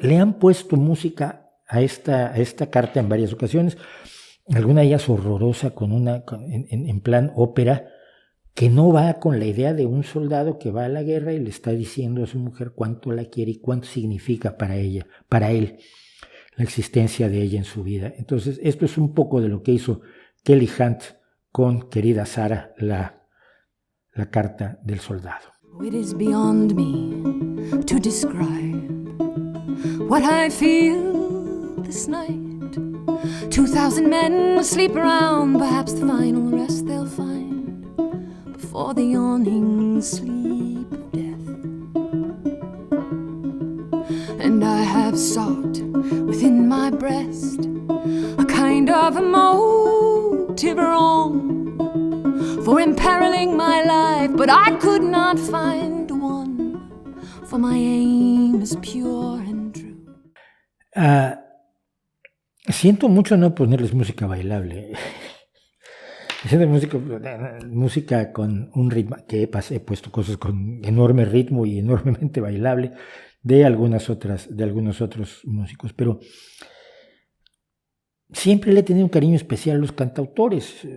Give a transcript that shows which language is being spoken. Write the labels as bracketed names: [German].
[Spanish] Le han puesto música a esta carta en varias ocasiones, alguna de ellas horrorosa, en plan ópera, que no va con la idea de un soldado que va a la guerra y le está diciendo a su mujer cuánto la quiere y cuánto significa para él, la existencia de ella en su vida. Entonces, esto es un poco de lo que hizo Kelly Hunt con Querida Sarah, la carta del soldado. [English] It is beyond me to describe what I feel this night. 2,000 men sleep around, perhaps the final rest they'll find before the yawning sleep of death. And I have sought within my breast a kind of emotive wrong for imperiling my life, but I could not find one, for my aim is pure and true. [Spanish] Siento mucho no ponerles música bailable. Siento música con un ritmo, que he puesto cosas con enorme ritmo y enormemente bailable de algunos otros músicos, pero siempre le he tenido un cariño especial a los cantautores.